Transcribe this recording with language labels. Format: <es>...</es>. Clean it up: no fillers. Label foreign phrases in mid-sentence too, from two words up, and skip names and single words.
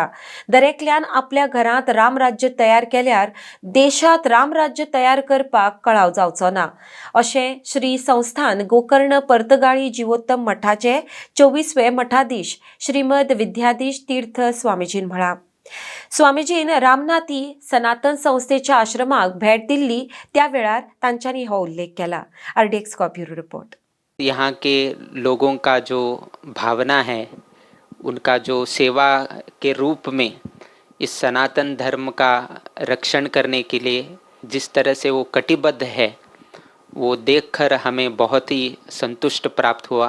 <kok>दरेकल्यान आपल्या घरांत रामराज्य तयार केल्यार देशात रामराज्य तयार करपाक कळाव जावचो ना, अशें श्री संस्थान गोकर्ण पर्तगाळी जिवोत्तम मठाचे 24वे मठाधीश श्रीमद विद्याधीश तीर्थ स्वामीजीन म्हळां। स्वामीजीन रामनाथी सनातन संस्थेच्या आश्रमाक भेट दिल्ली त्या वेळार तांच्यांनी हो उल्लेख केला।</kok> <en>RDX bureau report.</en> <hi>यहाँ के लोगों का जो भावना है, उनका जो सेवा के रूप में इस सनातन धर्म का रक्षण करने के लिए जिस तरह से वो कटिबद्ध है, वो देखकर हमें बहुत ही संतुष्ट प्राप्त हुआ।</hi>